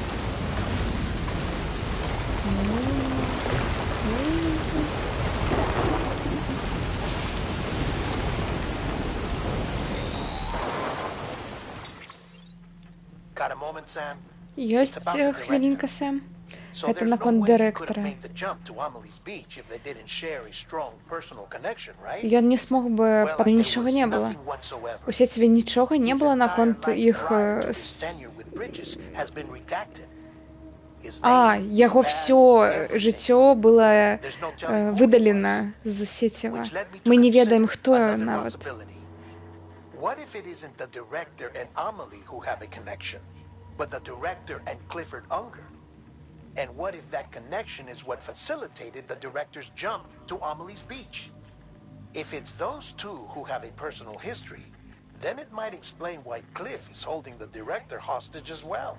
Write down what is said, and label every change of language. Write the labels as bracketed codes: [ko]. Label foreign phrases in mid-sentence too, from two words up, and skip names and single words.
[en] Got a moment, Sam? [be] Ёсць хвілінка, Сэм. Гэта наконт дырэктара. Ён не смог бы, пра нічога не было. У сеціве нічога не было наконт іх... яго всё жыццё было выдалена з сеціва. Мы не ведаем, хто нават. [en] What if it isn't the director and Amelie who have a connection, but the director and Clifford Unger? And what if that connection is what facilitated the director's jump to Amelie's beach? If it's those two who have a personal history, then it might explain why Cliff is holding the director hostage as well.